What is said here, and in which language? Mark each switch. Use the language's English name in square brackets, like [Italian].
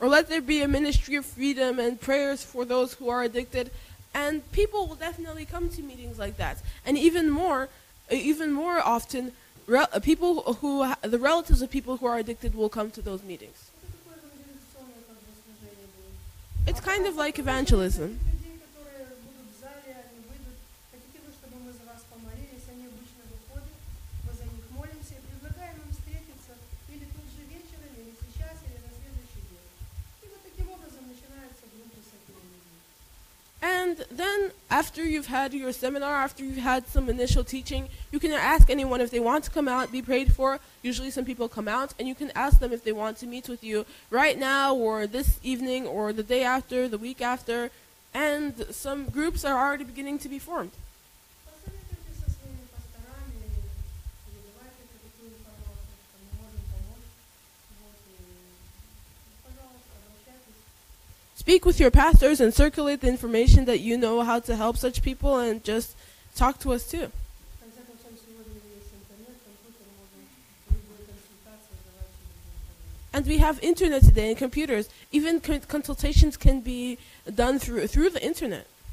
[English] Or let there be a ministry of freedom and prayers for those who are addicted. And people will definitely come to meetings like that. And even more often, the relatives of people who are addicted will come to those meetings. [Russian] Это такое евангелизационное как бы служение будет. [English] It's kind of like evangelism. [Russian] Людей, которые будут в зале, они выйдут. Хотите вы, чтобы мы за вас помолились? Они обычно выходят, мы за них молимся и предлагаем им встретиться или тут же вечером, или сейчас, или на следующий день. И вот таким образом начинаются группы с этими людьми. [English] And then after you've had your seminar, after you've had some initial teaching, you can ask anyone if they want to come out, be prayed for. Usually some people come out, and you can ask them if they want to meet with you right now or this evening or the day after, the week after. And some groups are already beginning to be formed. [Russian] Посоветуйте со своими пасторами или передавайте такую информацию, что мы можем помочь. Вот, и, пожалуйста, обращайтесь. [English] Speak with your pastors and circulate the information that you know how to help such people, and just talk to us too. В конце концов, сегодня есть интернет, компьютер, можно любую консультацию давать через интернет. And we have internet today and computers. Even consultations can be done through the internet.